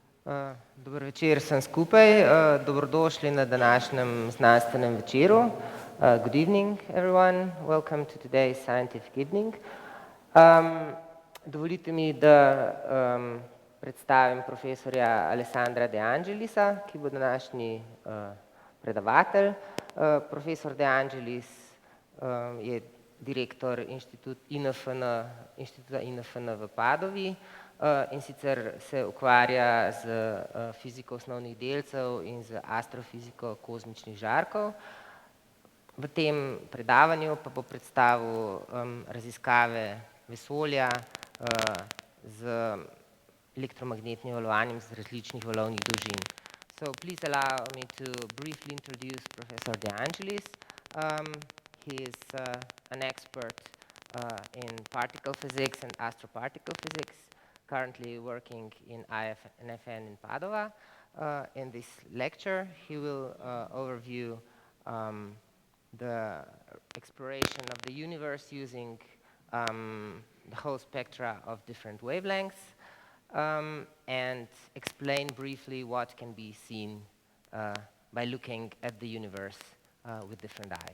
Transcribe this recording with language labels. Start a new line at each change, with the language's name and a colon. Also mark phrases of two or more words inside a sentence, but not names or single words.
Slovenian: Dober večer vsem skupaj. Dobrodošli na današnjem znanstvenem večeru.
English: Good evening, everyone. Welcome to today's scientific evening.
Slovenian: Dovolite mi, da predstavim profesorja Alessandra De Angelisa, ki bo današnji predavatelj. Profesor De Angelis je direktor Inštituta INFN v Padovi, in sicer se ukvarja z fiziko osnovnih delcev in z astrofiziko kozmičnih žarkov. V tem predavanju pa bo predstavil raziskave vesolja z elektromagnetnim valovanjem z različnih valovnih dolžin.
English: So please allow me to briefly introduce Professor De Angelis. He is an expert in particle physics and astroparticle physics, currently working in INFN in Padova. In this lecture, he will overview the exploration of the universe using the whole spectra of different wavelengths and explain briefly what can be seen by looking at the universe with different eyes.